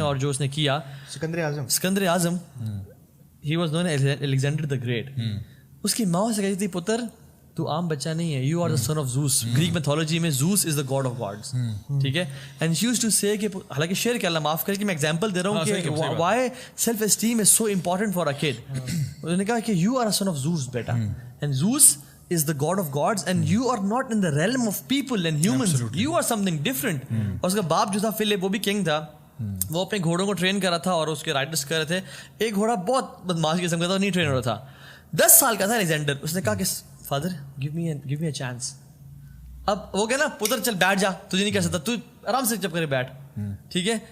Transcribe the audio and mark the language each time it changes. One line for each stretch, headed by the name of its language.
Urdu: اور جو اس نے کیا,
English: Sikandar Azam, he was known as Alexander the Great.
Urdu: اس کی ماں سے کہتی تھی, پتر تو عام بچہ نہیں ہے,
English: You are the son of Zeus. Greek mythology میں Zeus is the god of gods, ٹھیک ہے. And she used to say کہ,
Urdu: حالانکہ شیئر کیا, اللہ معاف کرے کہ میں ایگزامپل دے رہا ہوں کہ
English: Why self esteem is so important for a kid.
Urdu: انہوں نے کہا کہ
English: You are a son of Zeus بیٹا, and Zeus is the god of gods and you are not in the realm of people and humans. You are something different.
Urdu: اور اس کا باپ جو تھا flip, وہ بھی کنگ تھا, وہ اپنے گھوڑوں کو ٹرین کر رہا تھا اور اس کے رائڈرس کر رہے تھے. ایک گھوڑا بہت بدماش قسم کا تھا, نہیں ٹرین ہو رہا تھا, 10 سال کا تھا الیگزینڈر. اس نے کہا کہ father
English: give me a chance.
Urdu: اب وہ کہنا, پتر چل بیٹھ جا, تجھے نہیں کہہ سکتا, تو آرام سے چپ کرے بیٹھ, ٹھیک ہے,